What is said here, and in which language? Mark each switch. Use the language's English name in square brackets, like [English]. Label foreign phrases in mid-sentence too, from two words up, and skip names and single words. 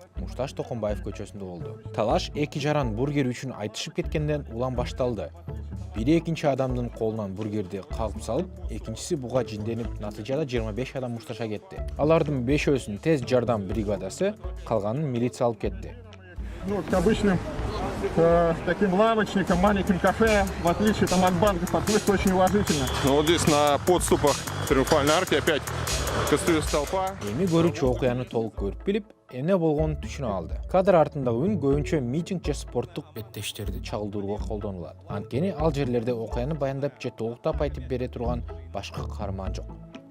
[Kyrgyz] Мушташ Токонбаев көчөсүндө болду. Талаш эки жаран бургер үчүн айтышып кеткенден улам башталды. Бири экинчи адамдын колунан бургерди кагып салып, экинчиси буга жинденип, натыйжада 25 адам мушташа кетти. Алардын 5-өсүн тез жардам бригадасы, калганын милиция алып кетти. [Russian] Ну, к обычным таким лавочникам, маленьким кафе, в отличие там от банков, относятся очень уважительно. Ну, вот здесь на подступах Триумфальной арки опять костылась толпа. [Kyrgyz] Эми көрүүчү окуяны толук көрүп билип, эмне болгонун түшүнө алды. Кадр артындагы үн көбүнчө митинг же спорттук беттештерди чагылдырууга колдонулат. Анткени ал жерлерде окуяны баяндап же толуктап айтып бере турган башка каарман жок.